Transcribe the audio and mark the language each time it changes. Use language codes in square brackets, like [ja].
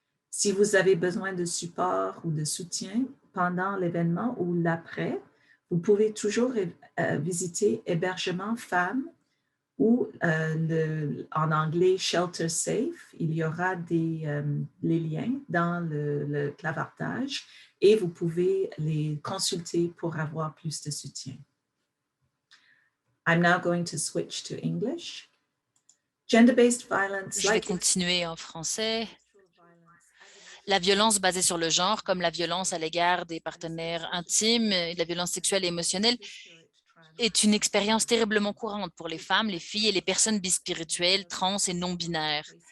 [fr] Si vous avez besoin de support ou de soutien pendant l'événement ou l'après, vous pouvez toujours visiter Hébergement Femmes ou en anglais Shelter Safe. Il y aura les liens dans le clavardage et vous pouvez les consulter pour avoir plus de soutien. [en] I'm now going to switch to English. Gender-based violence. [fr] Je vais continuer en français. La violence basée sur le genre, comme la violence à l'égard des partenaires intimes, la violence sexuelle et émotionnelle, est une expérience terriblement courante pour les femmes, les filles et les personnes bispirituelles, trans et non-binaires.